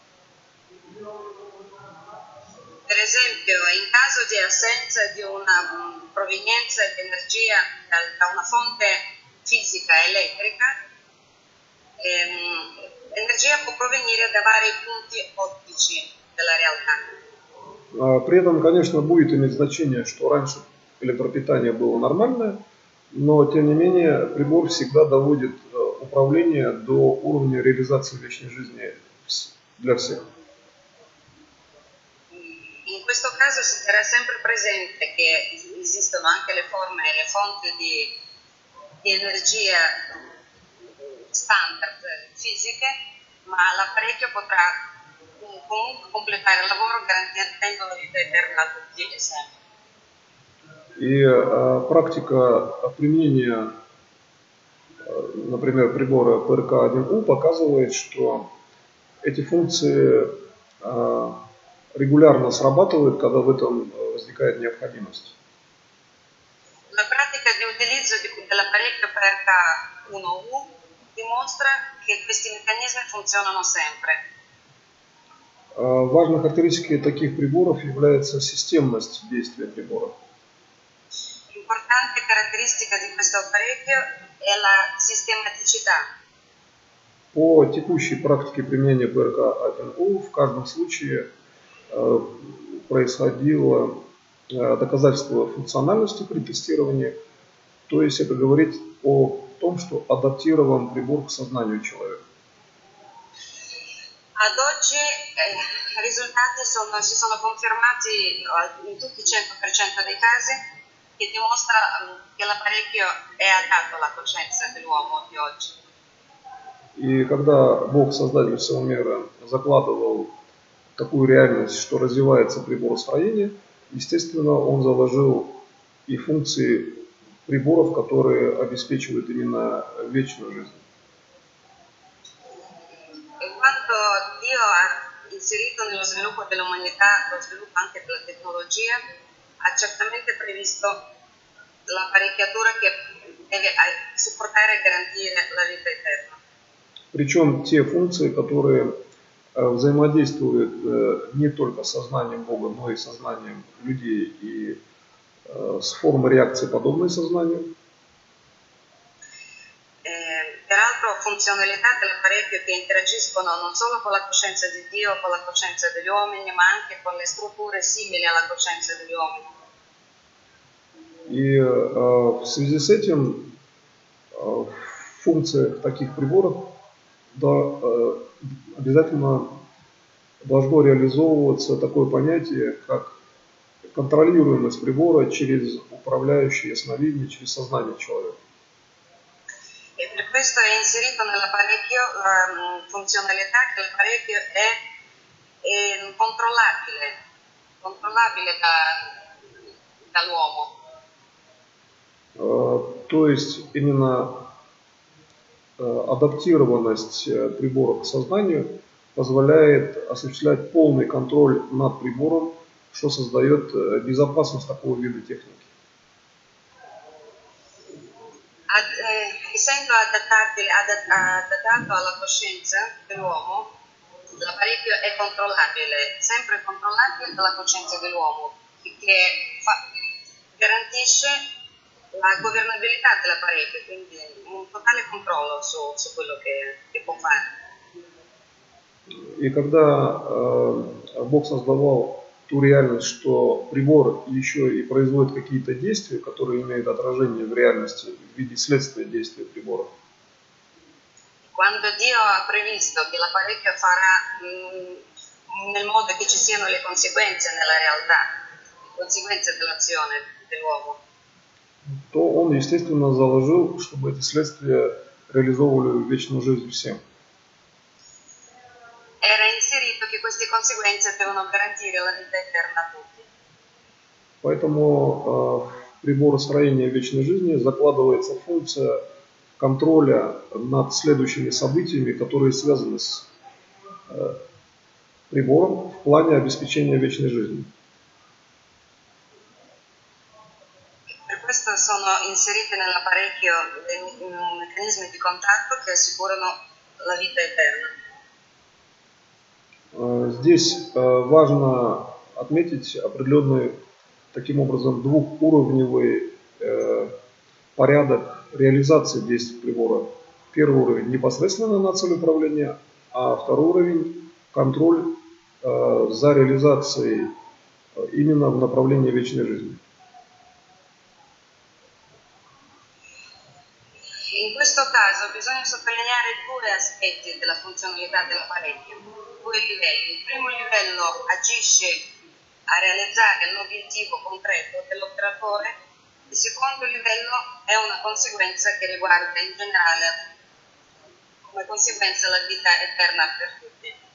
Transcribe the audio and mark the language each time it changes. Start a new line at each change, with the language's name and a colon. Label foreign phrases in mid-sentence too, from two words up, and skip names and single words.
Italian: Per esempio, in caso di assenza di una provenienza di energia da una fonte fisica elettrica, l'energia può provenire da vari punti ottici della realtà.
Russian: При этом, конечно, будет иметь значение, что раньше электропитание было нормальное, но, тем не менее, прибор всегда доводит управление до уровня реализации вечной жизни для всех.
Italian: In questo caso si terrà sempre presente che esistono anche le forme e le fonti di energia standard fisiche, ma l'apparecchio potrà comunque completare il lavoro garantendo la vita eterna a tutti e sempre.
Russian: И практика применения, например, прибора ПРК-1У показывает, что эти функции регулярно срабатывают, когда в этом возникает необходимость.
Italian: La pratica di utilizzo dell'apparecchio PRK1U dimostra che questi meccanismi funzionano sempre.
Russian: Важной характеристикой таких приборов является системность действия прибора.
Italian: L'importante caratteristica di questo apparecchio è la sistematicità.
Russian: По текущей практике применения ПРК-1У в каждом случае происходило доказательство функциональности при тестировании, то есть это говорит о том, что адаптирован прибор к сознанию человека.
Italian: Ad oggi i risultati si sono confermati in tutti il 100% dei casi, che dimostra che l'apparecchio è adatto alla coscienza dell'uomo di oggi.
Russian: И когда Бог, Создатель всего мира, закладывал такую реальность, что развивается приборостроение, естественно, Он заложил и функции приборов, которые обеспечивают именно вечную жизнь.
Italian: E quando Dio ha inserito nello sviluppo dell'umanità lo sviluppo anche della tecnologia, ha certamente previsto l'apparecchiatura che deve supportare e garantire la vita eterna.
Russian: Причем те функции, которые взаимодействуют не только с сознанием Бога, но и с сознанием людей и с формой реакции, подобной сознанию.
Italian: Peraltro funzionalità dell'apparecchio che interagiscono non solo con la coscienza di Dio, con la coscienza degli uomini, ma anche con le strutture simili alla coscienza degli uomini.
Russian: И в связи с этим в функциях таких приборов обязательно должно реализовываться такое понятие, как контролируемость прибора через управляющее ясновидение, через сознание человека.
Italian: E per questo è inserito nell'apparecchio la funzionalità che l'apparecchio è controllabile dall'uomo.
Russian: То есть именно адаптированность прибора к сознанию позволяет осуществлять полный контроль над прибором, что создает безопасность такого вида техники.
Italian: Essendo adattato alla coscienza dell'uomo, l'apparecchio è controllabile, sempre controllabile dalla coscienza dell'uomo, che garantisce la governabilità dell'apparecchio, quindi un totale controllo su quello che può fare.
Russian: И когда Бог создавал ту реальность, что прибор еще и производит какие-то действия, которые имеют отражение в реальности в виде следствия действия прибора.
Italian: Quando Dio ha previsto che l'apparecchio farà nel modo che ci siano le conseguenze nella realtà, le conseguenze dell'azione dell'uomo,
Russian: то Он, естественно, заложил, чтобы эти следствия реализовывали вечную жизнь всем.
Italian: Era inserito che queste conseguenze devono garantire la vita eterna a tutti.
Russian: Поэтому в приборостроении вечной жизни закладывается функция контроля над следующими событиями, которые связаны с прибором в плане обеспечения вечной жизни.
Italian: Per questo sono inseriti nell'apparecchio dei meccanismi di contatto che assicurano la vita eterna.
Russian: Здесь важно отметить определенный, таким образом, двухуровневый порядок реализации действий прибора. Первый уровень непосредственно на цель управления, а второй уровень контроль за реализацией именно в направлении вечной жизни.
Italian: In questo caso bisogna sottolineare due aspetti della funzionalità dell'apparecchio, due livelli. Il primo livello agisce a realizzare l'obiettivo concreto dell'operatore, il secondo livello è una conseguenza che riguarda in generale come conseguenza la vita eterna per tutti.